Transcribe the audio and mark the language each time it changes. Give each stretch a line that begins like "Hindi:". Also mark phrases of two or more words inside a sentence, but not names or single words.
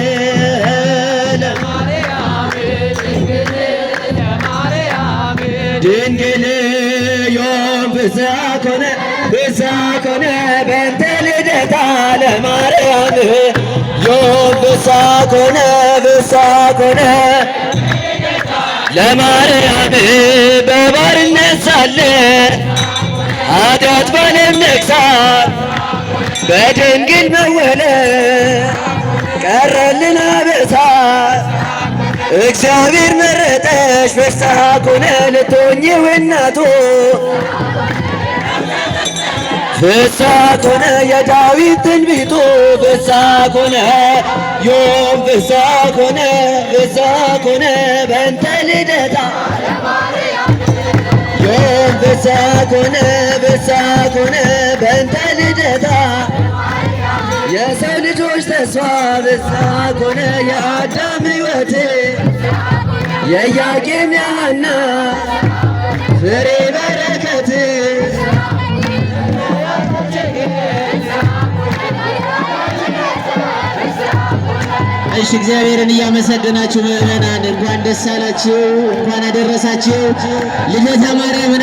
Geez: ድንግል ዮም ፍስሐ ኮነ በእንተ ልደታ ለማርያም ዮም ፍስሐ ኮነ
Amharic: ለማርያም በባርነት ሳለን ኃጢአት ባለም ነግሣ በድንግል መወለድ ቀረልን አበሳ እግዚአብሔር መረጠሽ
Geez: ፍስሐ ኮነ
Amharic: ልትሆኚው እናቱ
Geez: ፍስሐ ኮነ
Amharic: የዳዊት ትንቢቱ
Geez: ፍስሐ ኮነ ዮም ፍስሐ ኮነ በእንተ ልደታ ፍስሐ ኮነ ፍስሐ ኮነ በእንተ ልደታ
Amharic: የሰው ልጆች ተስፋ
Geez: ፍስሐ ኮነ
Amharic: የአዳም ሕይወት የኢያቄም የሐና ፍሬ በረከት እሺ እግዚአብሔርን እያመሰገናችሁ ምዕመናን እንኳን ደስ አላችሁ፣ እንኳን አደረሳችሁ። ልደታ ማርያምን